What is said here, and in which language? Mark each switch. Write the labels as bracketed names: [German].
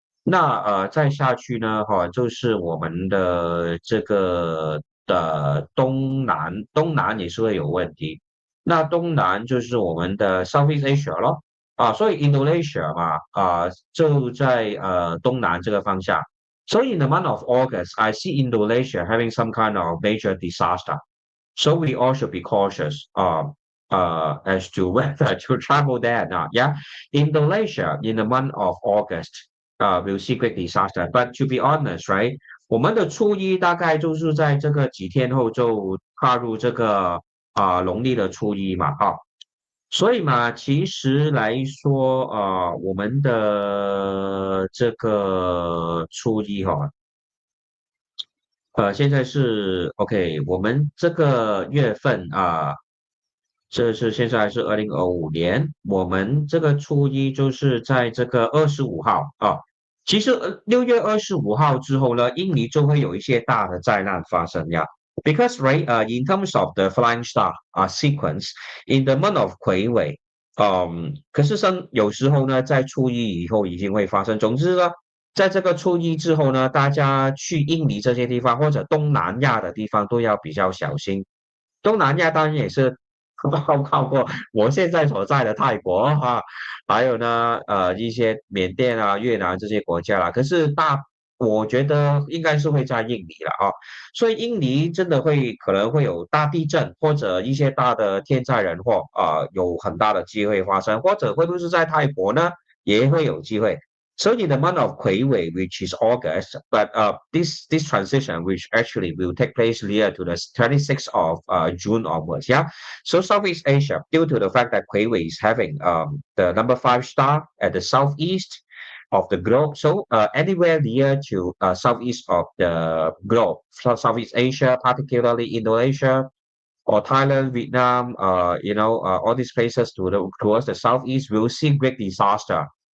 [Chinese] 那再下去呢，就是我们的这个东南也是会有问题。那东南就是我们的 Southeast Asia 咯，所以 Indonesia 嘛，就在东南这个方向。 [English] So in the month of August, I see Indonesia having some kind of major disaster. So we all should be cautious as to whether to travel there or not. Yeah, Indonesia in the month of August will see great disaster. But to be honest, right， [Chinese] 我们的初一大概就是在这个几天后就踏入这个农历的初一嘛，所以嘛，其实来说，我们的这个初一现在是 OK，我们这个月份这是现在是2025年，我们这个初一就是在这个25号啊。其实6月25号之后呢，印尼就会有一些大的灾难发生呀。 [English] Because right, in terms of the flying star sequence in the month of 癸尾， [Chinese] 可是有时候呢，在初一以后已经会发生。总之呢，在这个初一之后呢，大家去印尼这些地方或者东南亚的地方都要比较小心。东南亚当然也是包括我现在所在的泰国还有呢一些缅甸啊、越南这些国家啦。可是我觉得应该是会在印尼了所以印尼真的可能会有大地震或者一些大的天灾人祸有很大的机会发生，或者会不会是在泰国呢？也会有机会。 [English] So in the month of Kuiwei, which is August, but this transition, which actually will take place near to the 26th of June onwards, yeah. So Southeast Asia, due to the fact that Kuiwei is having the number 5 star at the southeast of the globe, so anywhere near to southeast of the globe, so Southeast Asia, particularly Indonesia or Thailand, Vietnam, all these places towards the southeast, will see great disaster.